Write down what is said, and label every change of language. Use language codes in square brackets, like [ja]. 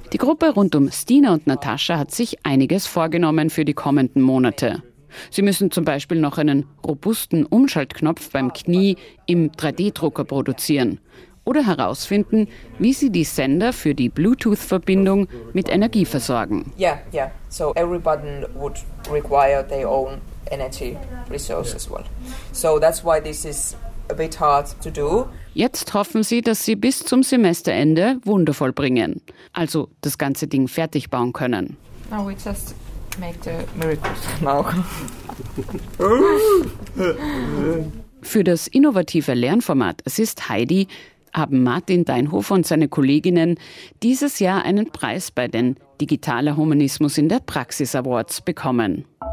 [de] Die Gruppe rund um Stina und Natascha hat sich einiges vorgenommen für die kommenden Monate. Sie müssen zum Beispiel noch einen robusten Umschaltknopf beim Knie im 3D-Drucker produzieren oder herausfinden, wie sie die Sender für die Bluetooth-Verbindung mit Energie versorgen. [en] Yeah, yeah. So every button would require their own energy resource as well. So that's why this is a bit hard to do. [de] Jetzt hoffen sie, dass sie bis zum Semesterende Wunder vollbringen, also das ganze Ding fertig bauen können. [en] Now we just make the miracles now. [de] Für das innovative Lernformat Es ist Heidi haben Martin Deinhofer und seine Kolleginnen dieses Jahr einen Preis bei den Digitaler Humanismus in der Praxis Awards bekommen.